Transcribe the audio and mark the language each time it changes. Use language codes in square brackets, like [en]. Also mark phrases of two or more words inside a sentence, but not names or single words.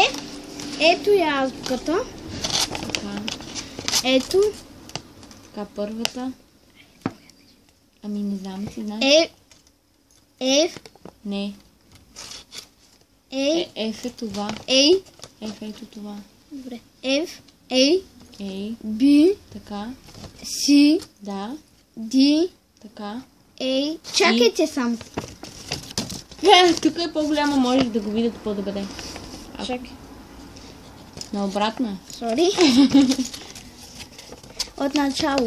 [bg] Ето е азбуката. Така. Ето. Така, първата. Ами не знам, ти знаеш. F. Не. A. F е това. A. F ето това. Добре. F. A. A. B. Така. C. Да. D. Така. A. Чакайте само. Тук е по-голямо, можеш да го видите по-добре. Чакай. Наобратно. Сори. От начало.